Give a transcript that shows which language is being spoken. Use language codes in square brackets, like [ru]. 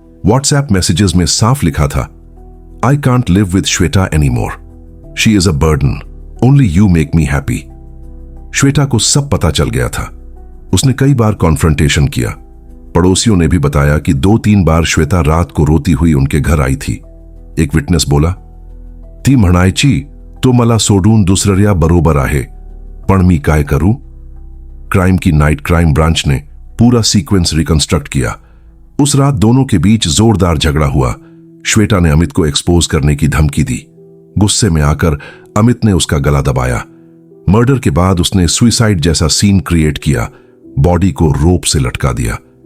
[hi] WhatsApp messages में साफ लिखा था, [en] I can't live with Shweta any more, she is a burden, only you make me happy. [hi] Shweta को सब पता चल गया था। उसने कई बार कॉन्फ्रंटेशन किया। पड़ोसियों ने भी बताया कि 2-3 बार श्वेता रात को रोती हुई उनके घर आई थी। एक विटनेस बोला, [mr] ती म्हणायची तो मला सोडून दुसऱ्या बरोबर आहे, पण मी काय करू। [hi] क्राइम की नाइट क्राइम ब्रांच ने पूरा सीक्वेंस रिकंस्ट्रक्ट किया। उस रात दोनों के बीच जोरदार झगड़ा हुआ। श्वेता ने अमित को एक्सपोज करने की धमकी दी। गुस्से में आकर अमित ने उसका गला दबाया। मर्डर के बाद उसने सुइसाइड जैसा सीन क्रिएट किया, बॉडी को रोप से लटका दिया।